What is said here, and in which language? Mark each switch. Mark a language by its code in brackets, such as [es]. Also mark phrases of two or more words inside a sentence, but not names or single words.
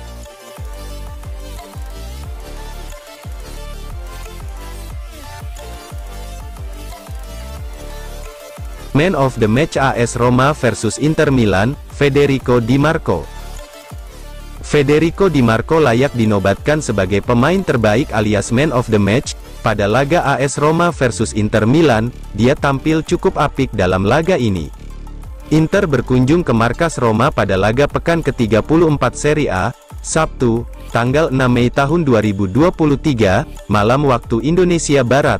[en] Man of the Match AS Roma versus Inter Milan, Federico Di Marco. [id] Federico Di Marco layak dinobatkan sebagai pemain terbaik alias [en] Man of the Match. [id] Pada laga AS Roma versus Inter Milan, dia tampil cukup apik dalam laga ini. Inter berkunjung ke markas Roma pada laga pekan ke-34 Serie A, Sabtu, tanggal 6 Mei tahun 2023, malam waktu Indonesia Barat.